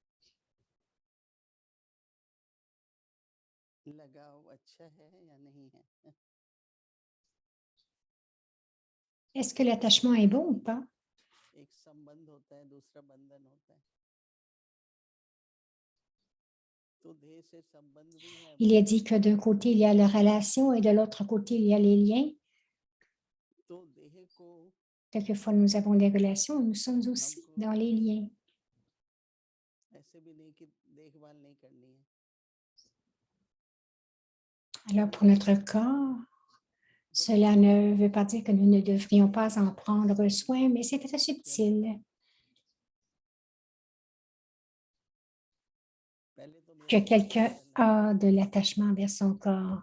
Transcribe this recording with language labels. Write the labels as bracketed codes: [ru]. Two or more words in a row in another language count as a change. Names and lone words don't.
[hi] लगाव अच्छा है या नहीं है? [fr] Est-ce que l'attachement est bon ou pas? [hi] एक संबंध होता है, दूसरा बंधन होता है। तो देह से संबंध भी है। [fr] Il est dit que d'un côté, il y a la relation et de l'autre côté, il y a les liens. [hi] तो देह को [fr] Quelquefois, nous avons des relations, nous sommes aussi dans les liens. [hi] ऐसे भी नहीं कि देखभाल नहीं करनी है। [fr] Alors, pour notre corps, cela ne veut pas dire que nous ne devrions pas en prendre soin, mais c'est très subtil. Que quelqu'un a de l'attachement vers son corps.